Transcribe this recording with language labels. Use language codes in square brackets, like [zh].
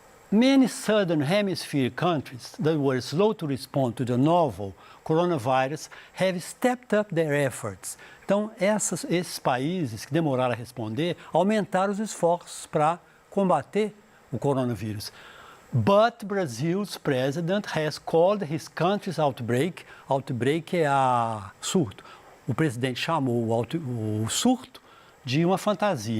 [en] Many Southern Hemisphere countries that were slow to respond to the novel coronavirus have stepped up their efforts. [pt] Então, esses países que demoraram a responder aumentaram os esforços para combater o coronavírus. [en] But Brazil's president has called his country's outbreak. [pt] Outbreak é surto. O presidente chamou o surto de uma fantasia.